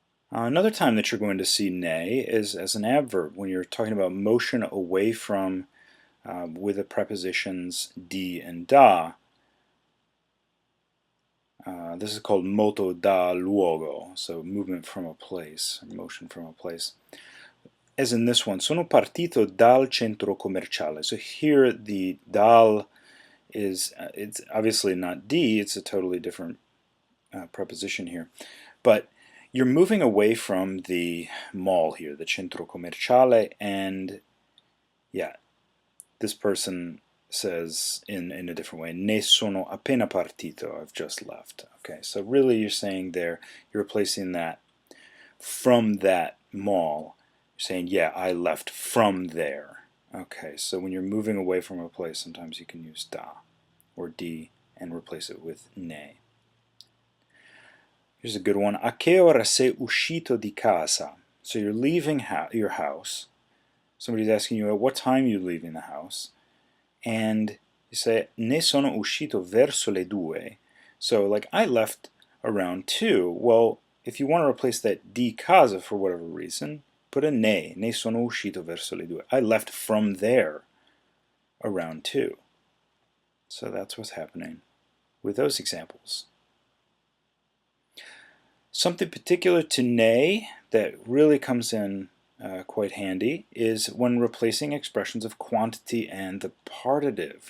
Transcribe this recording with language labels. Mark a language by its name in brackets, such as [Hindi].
[English] Another time that you're going to see ne is as an adverb when you're talking about motion away from with the prepositions di and da. This is called [Italian] moto da luogo, [English] so movement from a place, motion from a place. As in this one, [Italian] sono partito dal centro commerciale. [English] So here the dal is, it's obviously not di, it's a totally different preposition here. But you're moving away from the mall here, the centro commerciale, and yeah, this person says in a different way, [Italian] ne sono appena partito, [English] I've just left. Okay, so really you're saying there, you're replacing that from that mall. You're saying, yeah, I left from there. Okay, so when you're moving away from a place, sometimes you can use da or di and replace it with ne. Here's a good one. [Italian] A che ora sei uscito di casa? [English] So you're leaving your house. Somebody's asking you at what time you're leaving the house. And you say, [Italian] ne sono uscito verso le due. [English] So like, I left around 2. Well, if you want to replace that [Italian] di casa [English] for whatever reason, put a ne. [Italian] Ne sono uscito verso le due. [English] I left from there around 2. So that's what's happening with those examples. Something particular to ne that really comes in quite handy is when replacing expressions of quantity and the partitive.